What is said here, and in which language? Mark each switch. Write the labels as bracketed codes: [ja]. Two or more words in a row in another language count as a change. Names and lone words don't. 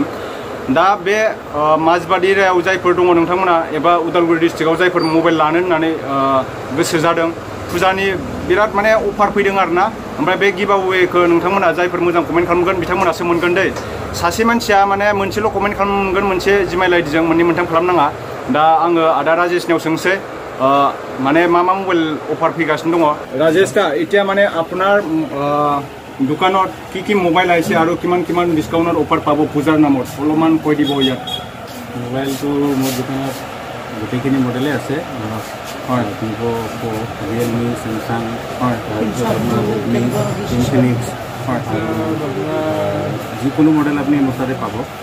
[brx] दा बे माजबाट एरियायाव जायफोर दङ नोंथांमोना एबा उदालगुरि डिस्ट्रिक्टआव जायफोर मबाइल लानो होननानै गोसो जादों फुजानि बिराद माने अफार फैदों आरोना। ओमफ्राय बे गिभअवेखौ नोंथांमोना जायफोर मोजां कमेन्ट खालामगोन बिथांमोनासो मोनगोन दै। सासे मानसिया माने मोनसेल' कमेन्ट खालामगोन मोनसे जिमेल आइडिजों मोननै मोनथाम खालामनाङा। दा आङो आदा राजेशनियाव सोंसै माने मा मबाइल अफार फैगासिनो दङ। [as] राजेश दा এতিয়া মানে আপোনাৰ দোকানত কি মোবাইল আহিছে আৰু কিমান ডিসকাউন্টৰ অফাৰ পাব পূজাৰ নামত অলপমান কৈ দিব ইয়াত। মোবাইলটো মোৰ দোকানত গোটেইখিনি মডেলে আছে। হয় ভিভো, অপো, ৰিয়েলমি, চেমচাং, হয় তাৰপিছত আপোনাৰ ৰেডমি, ইনফিনিক্স, হয় যিকোনো মডেল আপুনি মোৰ তাতে পাব।